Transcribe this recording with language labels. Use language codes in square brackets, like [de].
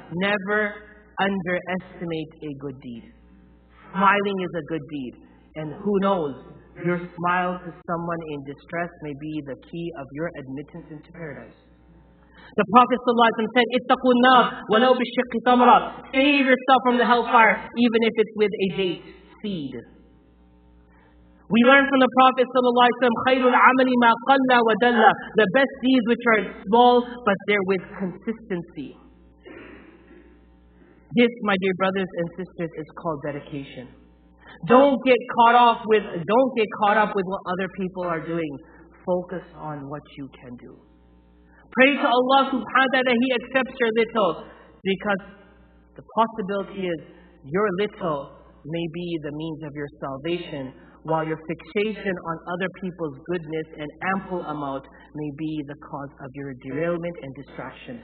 [en] Never underestimate a good deed. Smiling is a good deed, and who knows, your smile to someone in distress may be the key of your admittance into paradise. The Prophet [ar] sallallahu alaihi wasallam [en] said, [ar] "Ittaqun nar walau bishiqqi tamra." [en] Save yourself from the hellfire, even if it's with a date seed. We learn from the Prophet ﷺ, [ar] خَيْرُ الْعَمَلِ مَا قَلَّ وَدَلَّ. [en] The best deeds which are small, but they're with consistency. This, my dear brothers and sisters, is called dedication. Don't get caught up with what other people are doing. Focus on what you can do. Pray to Allah subhanahu wa ta'ala that He accepts your little, because the possibility is your little may be the means of your salvation, while your fixation on other people's goodness and ample amount may be the cause of your derailment and distraction.